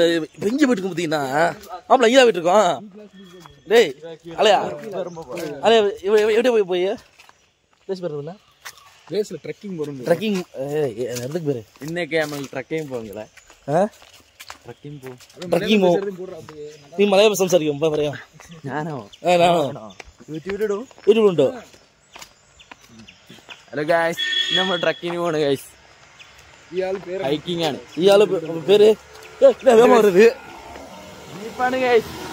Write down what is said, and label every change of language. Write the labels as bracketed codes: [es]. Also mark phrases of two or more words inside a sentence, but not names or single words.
[ta] எங்கே போயிட்டு இருக்கோம் பார்த்தீங்கன்னா, ஆமாம் இங்கே தான் போயிட்டு இருக்கோம். டேய் அலையா அலையா எப்படி போய் பேசி போகிறதுல ரேஸில் ட்ரெக்கிங் போகிறோம். ட்ரெக்கிங் எதுக்கு பேர் இன்னைக்கு நம்ம ட்ரெக்கிங் போங்களே. ட்ரெக்கிங் போ ட்ரெக்கிங் போ. [ml] നീ മലയാളം സംസാരിക്കും പറയാം. ഞാനോ യൂട്യൂബുണ്ടോ? [en] hello guys, [ml] നമ്മൾ ട്രക്കിങ്ങിന് പോണ് ഗായ്സ്. ഹൈക്കിംഗ് ആണ്. ഇയാള് പേര് വരുത് ജീപ്പാണ് ഗായ്സ്.